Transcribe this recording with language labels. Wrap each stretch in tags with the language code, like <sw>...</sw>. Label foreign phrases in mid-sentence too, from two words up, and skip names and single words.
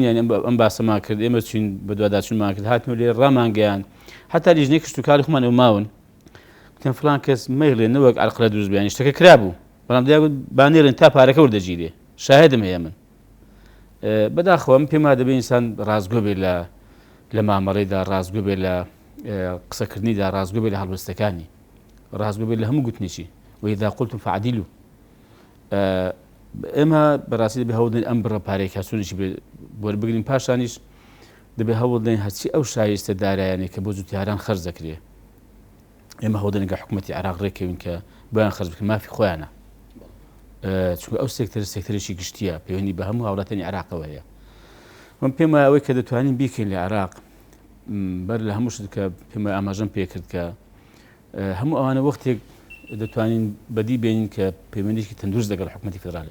<ckb>یانی ئەم باسەمان کرد ئێمە چوین بە دوواداچوونمان کرد هاتنەوە لێ ڕامانگەیان هەتا لیژنەی کشت و کاڵی خۆمان ئەو ماون گوتیان فڵان کەس مەیڵێ نەوەک عەرقلە دروست بێنی شتەکە کرابوو بەڵام دیاگوت بانێرن تا پارەکە وەردەگیرێ شاهدم هەیە من بەداخەوە من پێم دەبێت ئینسان ڕازگۆ بێت لە مامەڕێدا ڕازگۆ بێت لە قسەکردنیدا ڕازگۆ بێت لە هەڵبەستەکانی ڕازگۆ بێت لە هەموو گوتنیشی</ckb> <ar>وإذا قلتم فعدلوا</ar> <ckb>ئێمە بەڕاستی دەبێت هەوڵ دەین ئەم بڕە پارەی کاسوونیشی وەربگرین پاشانیش دەبێت هەوڵ دەین هەرچی ئەو شایستە دارایانێک کە بۆ جوتیاران خەرج دەکرێ ئێمە هەوڵدەنێک حکوومەتی عراق ڕێکەوین کە بۆیان خەرج بکەن مافی خۆیانە چونکە ئەو سێکتەرێکی گشتیە پەیوەندی بە هەموو هاوڵاتیانی عراقەوە هەیە من پێم وایە ئەوەی کە دەتوانین بیکەین لە عراق بەر لە هەموو شت کە پێم وایە ئاماژەم پێکرد کە هەموو ئەوانە وەختێک دەتوانین بەدی بێنین کە پەیوەندێکی تەندروست لەگەڵ حکوومەتی فێدراڵی</ckb>